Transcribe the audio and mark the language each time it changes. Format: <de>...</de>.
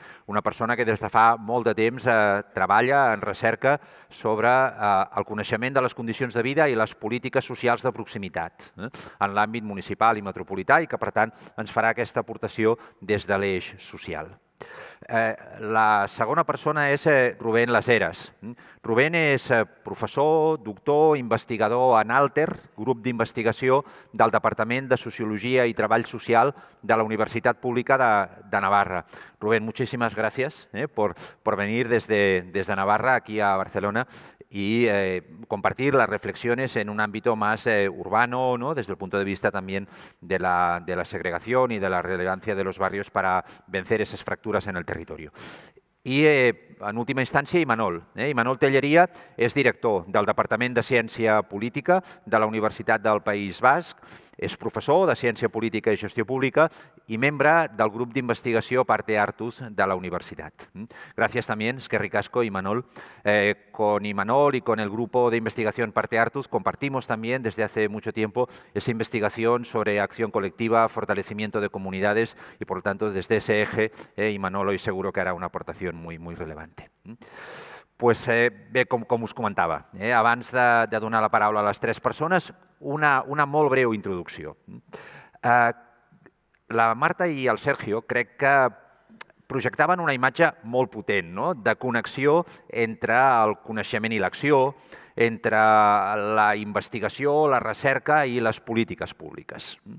<ca>Una persona que des de fa molt de temps treballa en recerca sobre el coneixement de les condicions de vida i les polítiques socials de proximitat en l'àmbit municipal i metropolità i que, per tant, ens farà aquesta aportació des de l'eix social. La segona persona és Rubén Las Heras. Rubén és professor, doctor, investigador en Alter, grup d'investigació del Departament de Sociologia i Treball Social de la Universitat Pública de Navarra.</ca> <es>Rubén, muchísimas gracias por venir desde Navarra aquí a Barcelona y compartir las reflexiones en un ámbito más urbano, desde el punto de vista también de la segregación y de la relevancia de los barrios para vencer esas fracturas en el territorio.</es> <ca>I, en última instància, Imanol. Imanol Telleria és director del Departament de Ciència Política de la Universitat del País Basc, és professor de Ciència Política i Gestió Pública y membre del grup d'investigació Parte Hartuz de la universitat.</ca> <es>Gracias también,</es> <eu>eskerrik asko,</eu> <es>Imanol. Con Imanol y con el grupo de investigación Parte Hartuz compartimos también desde hace mucho tiempo esa investigación sobre acción colectiva, fortalecimiento de comunidades y, por lo tanto, desde ese eje, Imanol hoy seguro que hará una aportación muy relevante.</es> <ca>Pues bé, com us comentava, abans de donar la paraula a les 3 persones, una molt breu introducció. La Marta i el Sergio crec que projectaven una imatge molt potent de connexió entre el coneixement i l'acció, entre la investigació, la recerca i les polítiques públiques.</ca>